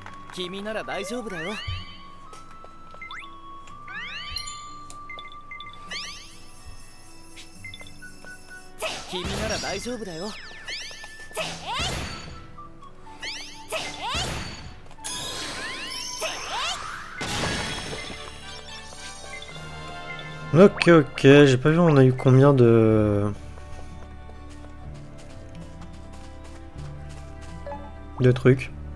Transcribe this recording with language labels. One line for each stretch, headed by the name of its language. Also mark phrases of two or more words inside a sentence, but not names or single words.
Japanese: 君なら大丈夫だよ。君なら大丈夫だよ。
French: Ok, ok, j'ai pas vu on a eu combien de trucs.